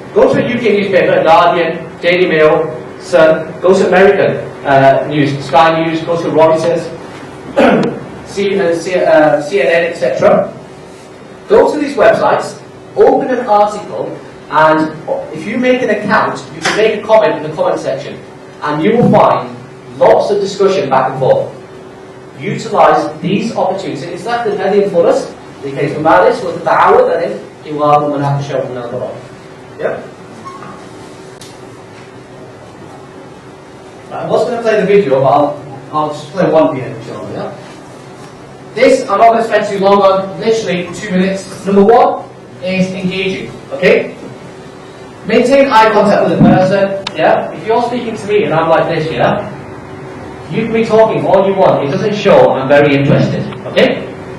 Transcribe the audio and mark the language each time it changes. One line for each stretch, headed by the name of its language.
English: Go to a UK newspaper, Guardian, Daily Mail, Sun, go to American news, Sky News, go to Reuters, CNN, etc. Go to these websites, open an article, and if you make an account, you can make a comment in the comment section, and you will find lots of discussion back and forth. Utilize these opportunities.
Arabic: إصلاح هذه الفرص لكي تمارس وتتعود على الحوار والمناقشة والمناظرة.
English: Yeah. I was going to play the video, but I'll just play one bit, inshallah. Yeah. This I'm not going to spend too long on. Literally 2 minutes. Number one is engaging. Okay. Maintain eye contact with the person. Yeah. If you're speaking to me and I'm like this, yeah. You can be talking all you want. It doesn't show I'm very interested. Okay?